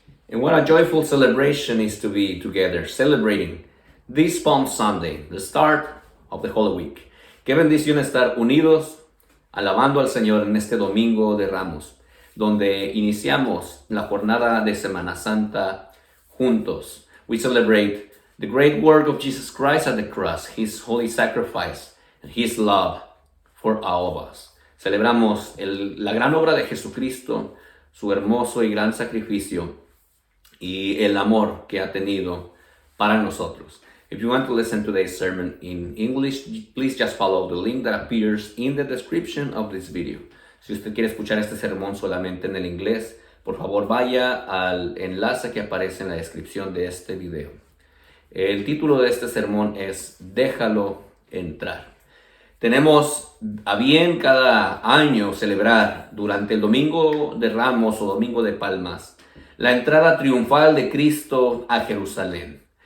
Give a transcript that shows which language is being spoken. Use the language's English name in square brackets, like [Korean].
[English] And what a joyful celebration is to be together, celebrating this Palm Sunday, the start of the Holy Week. [Spanish] Qué bendición estar unidos, alabando al Señor en este Domingo de Ramos, donde iniciamos la jornada de Semana Santa juntos. [English] We celebrate the great work of Jesus Christ at the cross, His holy sacrifice, and His love for all of us. [Spanish] Celebramos la gran obra de Jesucristo, su hermoso y gran sacrificio, y el amor que ha tenido para nosotros. [English] If you want to listen to today's sermon in English, please just follow the link that appears in the description of this video. [Spanish] Si usted quiere escuchar este sermón solamente en el inglés, por favor vaya al enlace que aparece en la descripción de este video. El título de este sermón es Déjalo entrar. Tenemos a bien cada año celebrar durante el Domingo de Ramos o Domingo de Palmas la entrada triunfal de Cristo a Jerusalén.